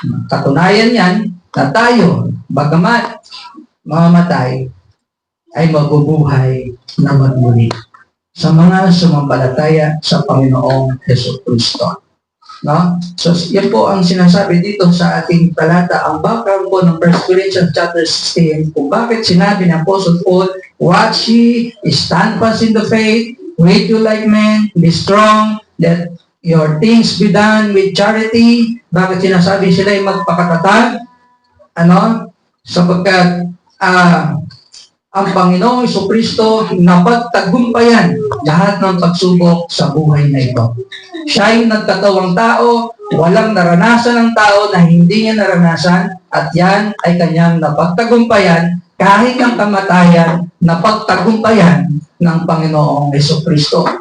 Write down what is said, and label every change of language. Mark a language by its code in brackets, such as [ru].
[tl] Katunayan yan na tayo, bagamat mamamatay, ay mabubuhay na magmuli sa mga sumampalataya sa Panginoong Hesus Kristo. So, yan po ang sinasabi dito sa ating talata. Ang background po ng 1 Corinthians chapter 16, kung bakit sinabi ng Apostle Paul, [en] watch ye, stand fast in the faith, wait you like men, be strong, let your things be done with charity. [tl] Bakit sinasabi sila ay magpakatatag? Sapagkat ang Panginoong Jesucristo napagtagumpayan lahat ng pagsubok sa buhay na ito. Siya ay nagkatawang tao, walang naranasan ng tao na hindi niya naranasan, at yan ay kanyang napagtagumpayan kahit ang kamatayan, napagtagumpayan ng Panginoong Jesucristo.